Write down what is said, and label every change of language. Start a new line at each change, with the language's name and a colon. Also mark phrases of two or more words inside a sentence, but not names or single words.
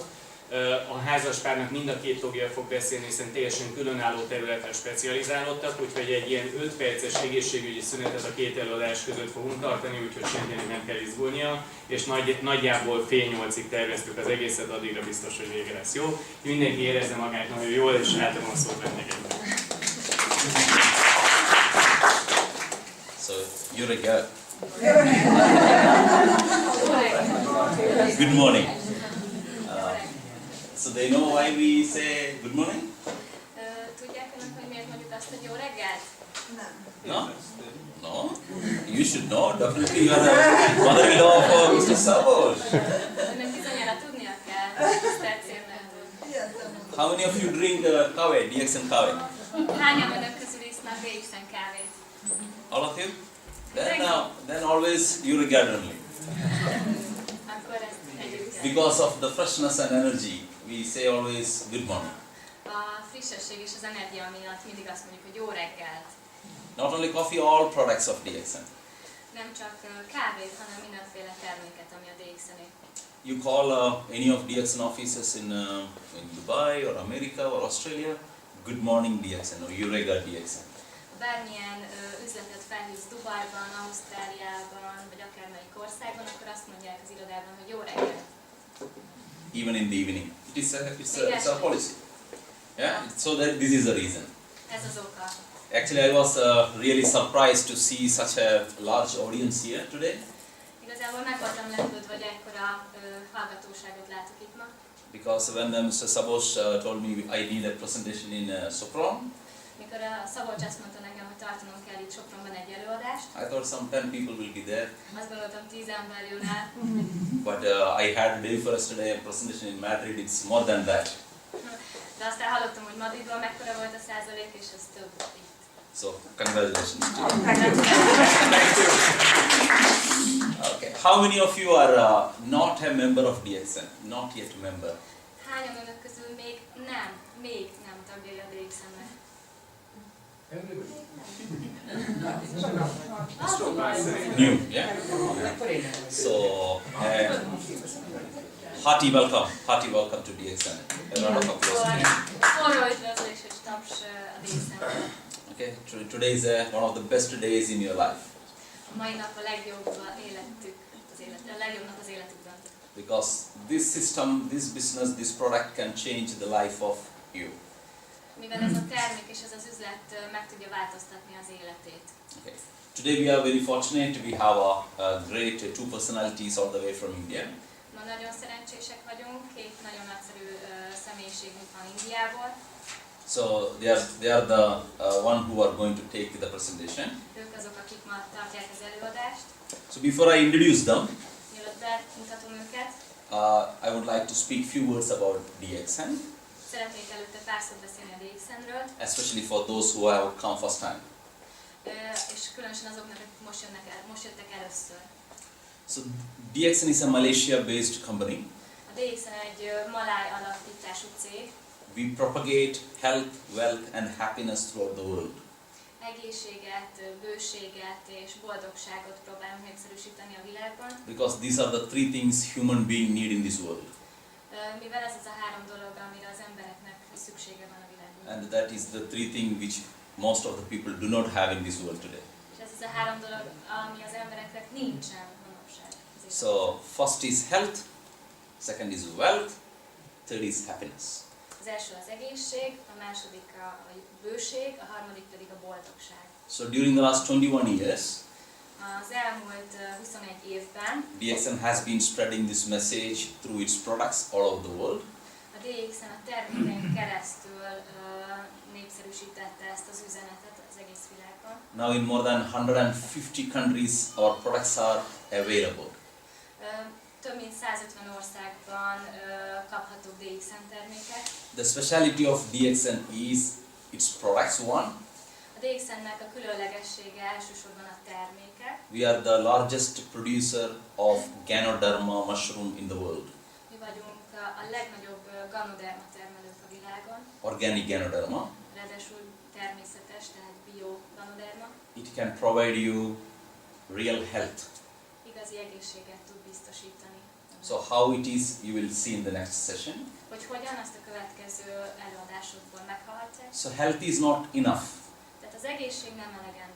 Hungarian: A házaspárnak mind a 2 tagja fog beszélni, hiszen teljesen különálló területen specializálódtak, úgyhogy egy ilyen 5 perces egészségügyi szünetet a 2 előadás között fogunk tartani, úgyhogy senkinek nem kell izgulnia, és nagyjából fél 8-ig terveztük az egészet, addigra biztos, hogy vége lesz, jó? Mindenki érezze magát nagyon jól, és átadom a szót vendégeknek.
English: So, you're a girl. Good morning. So they know why we say good morning?
Hungarian: Tudják önök, hogy miért mondjuk azt, hogy jó reggelt? Nem.
English: No? No? You should know. Definitely you are the mother-in-law of Mr. Szabolcs.
Hungarian: Önök bizonyára tudnia kell, tisztelt szélnőtől.
English: How many of you drink
Hungarian: kávét, DXN kávét? Hányan önök közül isznak DXN kávét?
English: All of you? Then always you regard only.
Hungarian: Akkor ezt együtt.
English: Because of the freshness and energy, we say always good morning.
Hungarian: A frissesség és az energia miatt mindig azt mondjuk, hogy jó reggelt.
English: Not only coffee, all products of DXN.
Hungarian: Nem csak kávét, hanem mindenféle terméket, ami a DXN-é.
English: You call any of DXN offices in Dubai or America or Australia, good morning DXN or you regard DXN.
Hungarian: Bármilyen üzletet felhívsz Dubajban, Ausztráliában, vagy akármelyik országban, akkor azt mondják az irodában, hogy jó reggelt.
English: Even in the evening. It's a policy. Yeah, so that this is the reason.
Hungarian: Ez az oka.
English: Actually, I was really surprised to see such a large audience here today.
Hungarian: Igazából meg voltam lepődve, hogy ekkora hallgatóságot látok itt ma.
English: Because when Mr. Szabolcs told me I need a presentation in Sopron,
Hungarian: mikor a Szabolcs azt mondta nekem, hogy tartanom kell itt Sopronban egy előadást,
English: I thought some 10 people will be there.
Hungarian: azt gondoltam 10 ember jön el.
English: But I had day for yesterday a presentation in Madrid, it's more than that.
Hungarian: De aztán hallottam, hogy Madridban mekkora volt a százalék, és ez több itt.
English: So, congratulations to you. Thank you. Okay. How many of you are not a member of DXN? Not yet a member.
Hungarian: Hányan önök közül még nem tagjai a DXN-nek?
English: New, yeah? So, hearty welcome to DXN. A round of applause.
Hungarian: Forró üdvözlés és taps a DXN-nek.
English: Okay, today is one of the best days in your life.
Hungarian: A mai nap a legjobb nap az életükben.
English: Because this system, this business, this product can change the life of you.
Hungarian: Mivel ez a termék és ez az üzlet meg tudja változtatni az életét.
English: Okay. Today we are very fortunate. We have a great 2 personalities all the way from India.
Hungarian: Ma nagyon szerencsések vagyunk, 2 nagyon nagyszerű személyiségünk van Indiából.
English: So they are the one who are going to take the presentation.
Hungarian: Ők azok, akik ma tartják az előadást.
English: So before I introduce them,
Hungarian: mielőtt
English: I would like to speak few words about DXN,
Hungarian: Szeretnék előtte pár szót beszélni a DXN-ről,
English: especially for those who have come first time.
Hungarian: És különösen azoknak, akik most jöttek először.
English: So DXN is a Malaysia-based company.
Hungarian: A DXN egy maláj alapítású cég.
English: We propagate health, wealth and happiness throughout the world.
Hungarian: Egészséget, bőséget és boldogságot próbálunk népszerűsíteni a világban.
English: Because these are the three things human being need in this world.
Hungarian: Mivel ez az a három dolog, amire az embereknek szüksége van a világban.
English: And that is the three things which most of the people do not have in this world today.
Hungarian: És ez az a három dolog, ami az embereknek nincsen manapság.
English: So first is health, second is wealth, third is happiness.
Hungarian: Az első az egészség, a második a bőség, a harmadik pedig a boldogság.
English: So during the last 21 years,
Hungarian: Az elmúlt 21 évben
English: DXN has been spreading this message through its products all over the world.
Hungarian: a DXN a termékein keresztül népszerűsítette ezt az üzenetet az egész világban.
English: Now in more than 150 countries our products are available.
Hungarian: Több mint 150 országban kaphatók DXN termékek.
English: The speciality of DXN is its products one.
Hungarian: A DXN-nek a különlegessége elsősorban a termékek.
English: We are the largest producer of Ganoderma mushroom in the world.
Hungarian: Mi vagyunk a legnagyobb Ganoderma termelők a világon.
English: Organic Ganoderma.
Hungarian: Ráadásul természetes, tehát bio Ganoderma.
English: It can provide you real health.
Hungarian: Igazi egészséget tud biztosítani.
English: So how it is, you will see in the next session.
Hungarian: Hogy hogyan, azt a következő előadásokból meghallhatják.
English: So health is not enough,
Hungarian: Tehát az egészség nem elegendő.